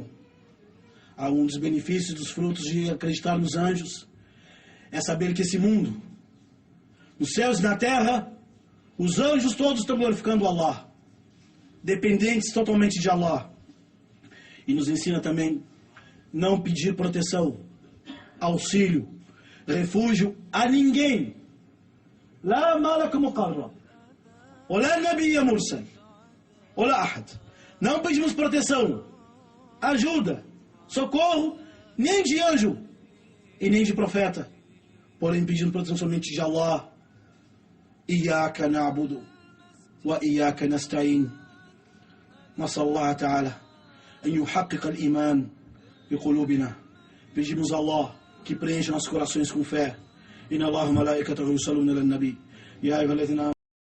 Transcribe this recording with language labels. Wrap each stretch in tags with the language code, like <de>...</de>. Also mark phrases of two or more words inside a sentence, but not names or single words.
<pt>Há um dos benefícios, dos frutos de acreditar nos anjos, é saber que esse mundo, nos céus e na terra, os anjos todos estão glorificando Allah, dependentes totalmente de Allah. E nos ensina também não pedir proteção, auxílio, refúgio a ninguém.</pt> <ar>لا ملك مقرب، ولا نبي مرسل, ولا أحد.</ar> <pt>Não pedimos proteção, ajuda, socorro, nem de anjo e nem de profeta, porém pedindo proteção somente de Allah.</pt> <ar>إياك نعبد وإياك نستعين. نسأل الله تعالى أن يحقق الإيمان بقلوبنا.</ar> <pt>Pedimos a Allah que preencha nossos corações com fé.</pt> <ar>إن الله ملائكته يصلون على نبي. يا أيها الذين</ar>